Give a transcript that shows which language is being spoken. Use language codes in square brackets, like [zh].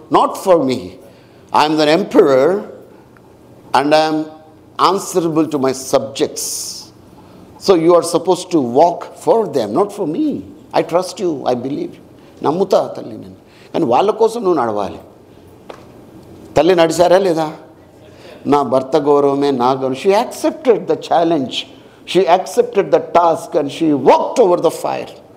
[en] Not for me, I'm the emperor and I am answerable to my subjects. So you are supposed to walk for them, not for me. I trust you, I believe you. [te] నమ్ముతా తల్లి నేను, కానీ వాళ్ళ కోసం నువ్వు నడవాలి. తల్లి నడిచారా లేదా? నా భర్త గౌరవమే నా గౌరవం. [en] She accepted the challenge, she accepted the task and she walked over the fire.